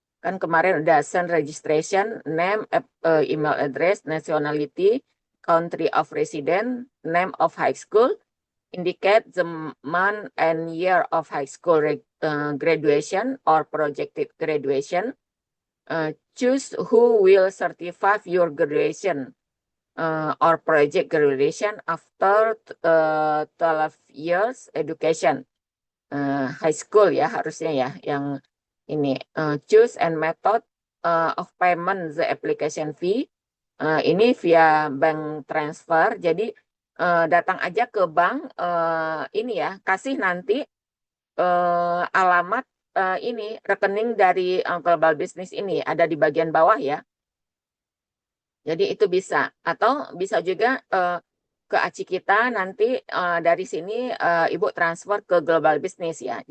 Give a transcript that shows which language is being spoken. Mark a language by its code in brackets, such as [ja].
[id] Kan kemarin udah [en] send registration, name, email address, nationality, country of residence, name of high school, indicate the month and year of high school graduation or projected graduation. Choose who will certify your graduation or project graduation after 12 years education. [id] High school ya harusnya ya yang ini. [en] Choose and method of payment the application fee. [id] Ini via bank transfer. Jadi datang aja ke bank ini ya, kasih nanti alamat ini rekening dari Global Business ini ada di bagian bawah ya. Jadi itu bisa, atau bisa juga ke aci kita nanti dari sini Ibu transfer ke Global Business ya.